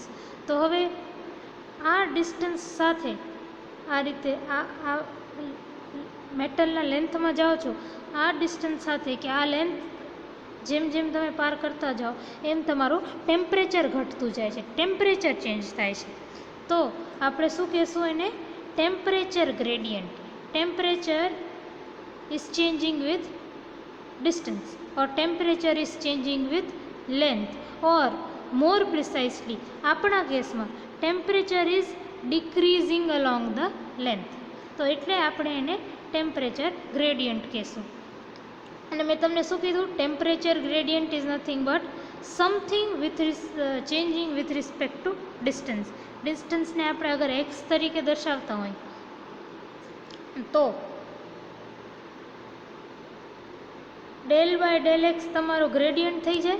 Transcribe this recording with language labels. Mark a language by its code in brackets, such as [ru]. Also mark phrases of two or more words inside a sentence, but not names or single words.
[gu] તો હવે આ ડિસ્ટન્સ સાથે આ રીતે આ મેટલના લેન્થમાં જાઓ છો, આ ડિસ્ટન્સ સાથે કે આ લેન્થ જેમ જેમ તમે પાર કરતા જાઓ એમ તમારું ટેમ્પરેચર ઘટતું જાય છે, [en] temperature change [gu] થાય છે. તો આપણે શું કહેશું એને? [en] temperature gradient. temperature is changing with distance or temperature is changing with length, or more precisely [gu] આપણા કેસમાં [en] temperature is decreasing along the length. [gu] તો એટલે આપણે એને [en] temperature gradient [gu] કહેશું. અને મેં તમને શું કીધું? [en] temperature gradient is nothing but something with changing with respect to distance. [gu] ડિસ્ટન્સને આપણે અગર એક્સ તરીકે દર્શાવતા હોય તો [en] del by del x [gu] તમારું ગ્રેડિયન્ટ થઈ જાય.